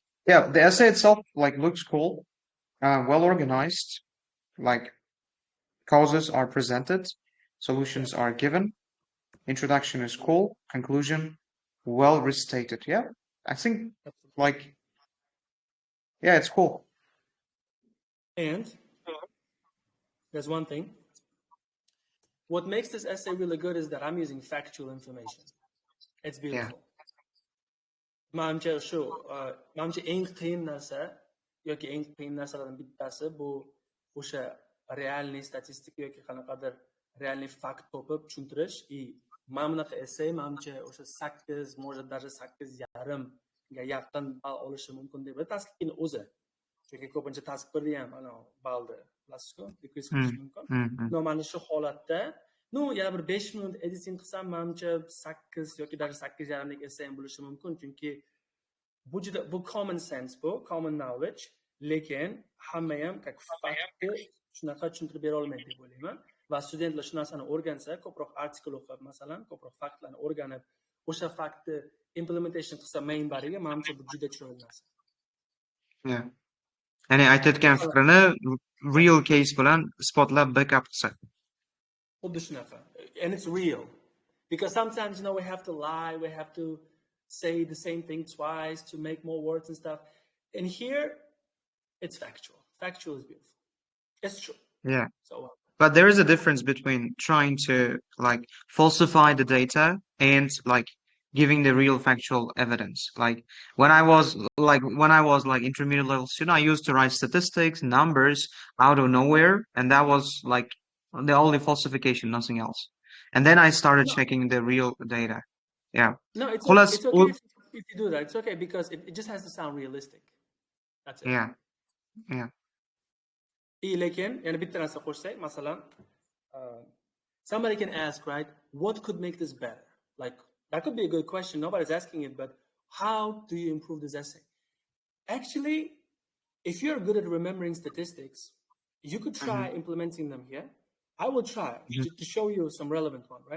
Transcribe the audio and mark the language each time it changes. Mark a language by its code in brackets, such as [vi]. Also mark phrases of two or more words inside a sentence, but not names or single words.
[en] Yeah, the essay itself like looks cool, well organized, like causes are presented, solutions are given, introduction is cool, conclusion well restated. Yeah, I think like yeah, it's cool. And there's one thing. What makes this essay really good is that I'm using factual information. It's beautiful. [uz] Mamcha shu, mamcha eng qiyin narsa yoki eng qiyin narsalardan bittasi bu o'sha realniy statistika yoki qanaqadir realniy fakt topib tushuntirish. Mana bunaqa essay mamcha o'sha 8, [ru] может даже [uz] 8,5ga yaqin ball olishi mumkin deb tasdiqning o'zi. Chunki ko'pincha tasdiqni ham ana ballni bilasizku, decrease qilish mumkin. No, mana shu holatda yana bir 5 minut editing qilsam, menimcha 8 yoki даже 8,5 lik essay ham bo'lishi mumkin, chunki bu [en] common sense, [uz] bu [en] common knowledge, [uz] lekin hamma ham faktni shunaqa tushuntirib bera olmaydi deb o'ylayman. Va studentlar shu narsani o'rgansa, ko'proq artikl o'qib, masalan, ko'proq faktlarni o'rganib, o'sha faktni implementation qilsa main bariga, menimcha bu juda chiroyli narsa. Ya'ni aytayotgan fikrini [en] real case [uz] bilan isbotlab backup qilsa. xuddi shunaqa. [en] And it's real. Because sometimes, we have to lie, we have to say the same thing twice to make more words and stuff. And here, it's factual. Factual is beautiful. It's true. Yeah. So, But there is a difference between trying to like falsify the data and like giving the real factual evidence. Like when I was intermediate level student, I used to write statistics, numbers out of nowhere, and that was like the only falsification, nothing else. And then I started no, checking the real data. Yeah. no, خلاص it's okay if you do that. It's okay because it just has to sound realistic. That's it. yeah, yeah. [uz] Lekin, yana bitta narsa qo'shsak, masalan, [en] somebody can ask, right, what could make this better? Like, that could be a good question. Nobody's asking it, but how do you improve this essay? Actually, if you're good at remembering statistics, you could try implementing them here. I will try to show you some relevant one, right?